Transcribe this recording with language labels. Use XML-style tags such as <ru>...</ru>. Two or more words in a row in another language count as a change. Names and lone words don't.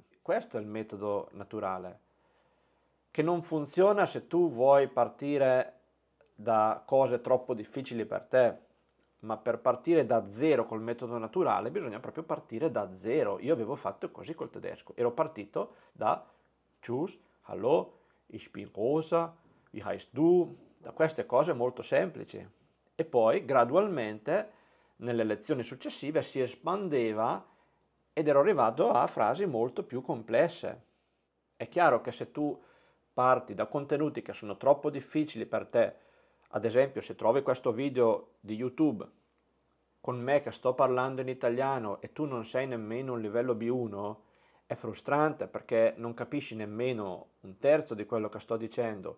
<it>Questo è il metodo naturale, che non funziona se tu vuoi partire da cose troppo difficili per te, ma per partire da zero col metodo naturale bisogna proprio partire da zero. Io avevo fatto così col tedesco, ero partito da</it> <de>Tschüss, Hallo, ich bin Rosa, wie heißt du,</de> <it>da queste cose molto semplici. E poi gradualmente nelle lezioni successive si espandeva ed ero arrivato a frasi molto più complesse. È chiaro che se tu parti da contenuti che sono troppo difficili per te, ad esempio se trovi questo video di YouTube con me che sto parlando in italiano e tu non sei nemmeno un livello B1, è frustrante perché non capisci nemmeno un terzo di quello che sto dicendo.</it>